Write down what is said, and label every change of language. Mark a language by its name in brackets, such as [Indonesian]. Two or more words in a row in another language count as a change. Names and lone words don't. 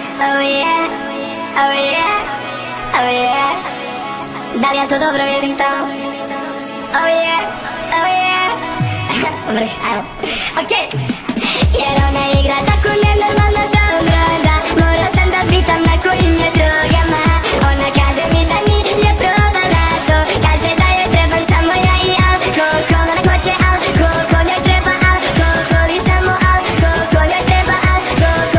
[English] Oh yeah, oh yeah, oh yeah. [Serbian] Da li ja to dobro vidim tamo? [English] Oh yeah, oh yeah. [Serbian] Dobre, ajmo. Okej. Jer ona igra tako nenormalno dobro da morao sam da pitam na kojim je drogama. Ona kaže mi da nije probala to, kaže da joj trebam samo ja i alkohol. Ona hoće alkohol, njoj treba alkohol i samo alkohol, njoj treba alkohol.